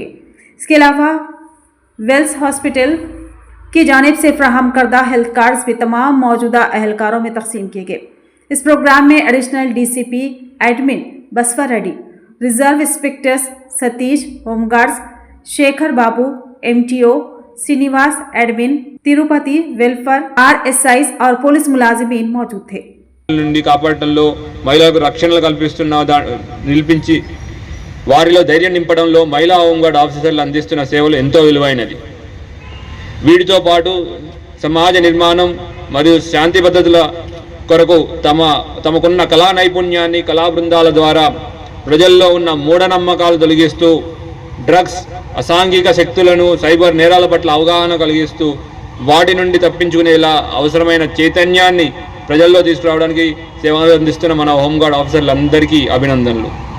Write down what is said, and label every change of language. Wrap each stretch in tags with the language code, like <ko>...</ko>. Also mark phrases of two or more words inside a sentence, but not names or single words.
<ur>اس کے علاوہ ویلس ہاسپٹل کی جانب سے فراہم کردہ</ur> <en>health cards</en> <ur>بھی تمام موجودہ اہلکاروں میں تقسیم کیے گئے۔ اس پروگرام میں</ur> <en>additional DCP admin</en> <ur>بسوا ریڈی،</ur> <en>reserve inspectors</en> <ur>ستیش،</ur> <en>home guards</en> <ur>شیکھر بابو، MTO سینیواس، ایڈمن تروپتی، ویلفر RSIs اور پولیس ملازمین موجود تھے۔</ur> <te>నుండి కాపాడటంలో మహిళలకు రక్షణలు నిలిపించి వారిలో ధైర్యం నింపడంలో మహిళా</te> <en>home guard officers</en> <te>అందిస్తున్న సేవలు ఎంతో విలువైనది। వీటితో పాటు సమాజ నిర్మాణం మరియు శాంతి భద్రతల కొరకు తమకున్న కళా నైపుణ్యాన్ని కళా బృందాల ద్వారా ప్రజల్లో ఉన్న మూఢనమ్మకాలు తొలగిస్తూ డ్రగ్స్, అసాంఘిక శక్తులను, సైబర్ నేరాల పట్ల అవగాహన కలిగిస్తూ వాటి నుండి తప్పించుకునేలా అవసరమైన చైతన్యాన్ని ప్రజల్లో తీసుకురావడానికి సేవలు అందిస్తున్న మన</te> <en>home guard officers</en> <te>అభినందనలు।</te>